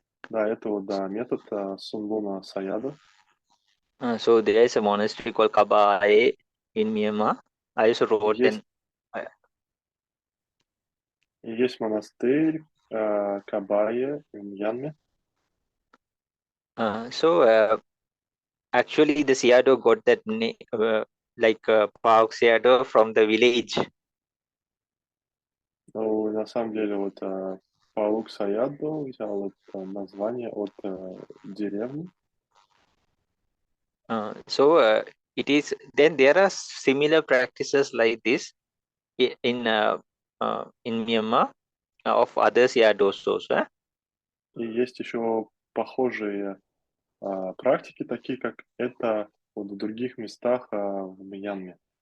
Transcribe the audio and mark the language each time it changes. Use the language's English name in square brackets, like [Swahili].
[Russian] Да, это вот, да, метод Сунлуна Саядо. [English] So there is a monastery called Kabaye in Myanmar. I also wrote [Russian] Есть монастырь Кабае в Мьянме. [English] So actually the Sayadaw got that name like Park Sayadaw from the village. [Russian] Ну, на самом деле, вот Паук Саядо взял это название от деревни. [English] So it is, then there are similar practices like this in Myanmar of other Sayados also. [Russian] И есть еще похожие практики, такие как это вот в других местах в Мьянме.